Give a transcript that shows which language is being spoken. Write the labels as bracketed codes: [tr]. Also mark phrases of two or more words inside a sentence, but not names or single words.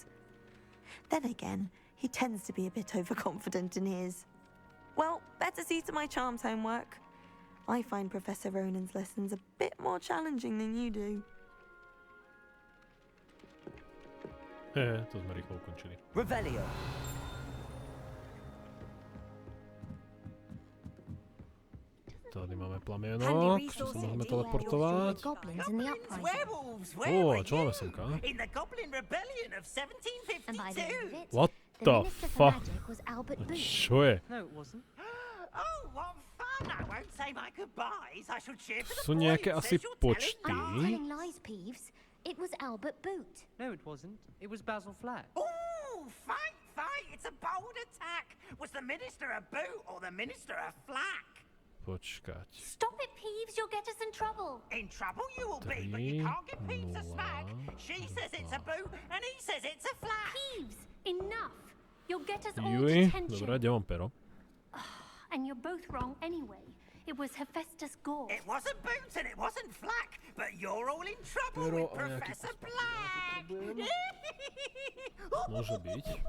[en] Then again, he tends to be a bit overconfident in his. Well, better see to my charms homework. I find Professor Ronan's lessons a bit more challenging than you do. [sk] To sme rýchlo ukončili. Revelio. Tady máme plamienok, čo sa môžeme teleportovať. A čo máme semka? [en] What the fuck? [sk] Čo je? Sú nejaké asi počty. [en] It was Albert Boot. No, it wasn't. It was Basil Flack. Oh, fight! It's a bold attack. Was the minister a boot or the minister a flack? [sk] Počkať. [en] Stop it, Peeves. You'll get us in trouble. In trouble you will be, but you can't give Peeves a smack. She says it's a boot and he says it's a flack. Peeves, enough. You'll get us all [sk] Juj, [en] detention. [sk] dobré, kde mám pero? [en] And you're both wrong anyway. It was Hephaestus Gore. It wasn't boot and it wasn't flack, but you're all in trouble with Professor Black. [sk] Môže byť.